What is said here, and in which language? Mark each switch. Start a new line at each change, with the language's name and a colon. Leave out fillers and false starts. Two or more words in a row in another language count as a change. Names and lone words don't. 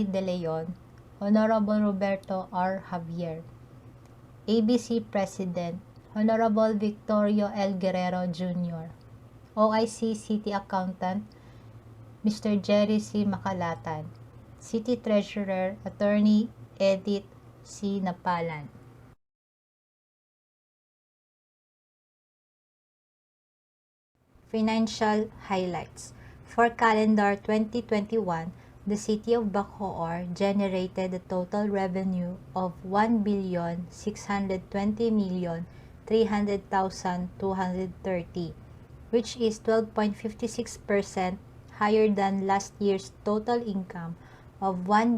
English: De Leon, Honorable Roberto R. Javier, ABC President, Honorable Victorio L. Guerrero Jr., OIC City Accountant, Mr. Jerry C. Makalatan, City Treasurer, Attorney Edith C. Napalan. Financial highlights. For calendar 2021, the city of Bacoor generated a total revenue of 1,620,300,230, which is 12.56% higher than last year's total income of